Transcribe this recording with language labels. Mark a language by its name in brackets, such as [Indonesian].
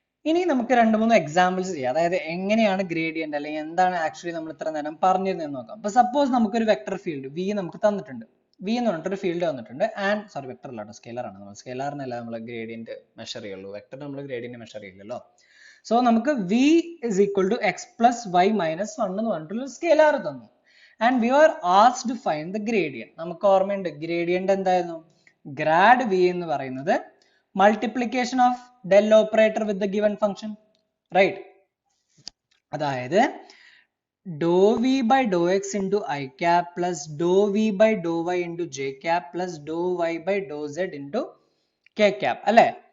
[Malayalam] ഇനി നമുക്ക് 2-3 എക്സാമ്പിൾസ് ചെയ്യാം. അതായത് എങ്ങനെയാണ് ഗ്രേഡിയന്റ് അല്ലെങ്കിൽ എന്താണ് ആക്ച്വലി നമ്മൾ ഇത്ര നേരം പറഞ്ഞിരുന്നതെന്ന് നോക്കാം. അപ്പൊ സപ്പോസ് നമുക്കൊരു വെക്ടർ ഫീൽഡ് വി നമുക്ക് തന്നിട്ടുണ്ട്. വി എന്ന് പറഞ്ഞിട്ടൊരു ഫീൽഡ് തന്നിട്ടുണ്ട്. ആൻഡ് സോറി, വെക്ടർ അല്ലാട്ടോ, സ്കേലർ ആണ്. നമ്മൾ സ്കേലറിനല്ല നമ്മൾ ഗ്രേഡിയന്റ് മെഷർ ചെയ്യുള്ളൂ, വെക്ടർ നമ്മൾ ഗ്രേഡിയന്റ് മെഷർ ചെയ്യില്ലല്ലോ. [English] so നമുക്ക് v is equal to x plus y minus 1 [Malayalam] എന്ന് പറഞ്ഞിട്ടുള്ള സ്കേലാർ തന്നു. [English] And we are asked to find the gradient. [Malayalam] നമുക്ക് ഓർമ്മയുണ്ട് ഗ്രേഡിയന്റ് എന്തായിരുന്നു? [English] Grad v എന്ന് പറയുന്നത് multiplication of del operator with the given function, right? അതായത് doh v by doh x into i cap plus doh v by doh y into j cap plus doh y by doh z into k cap അല്ലെ?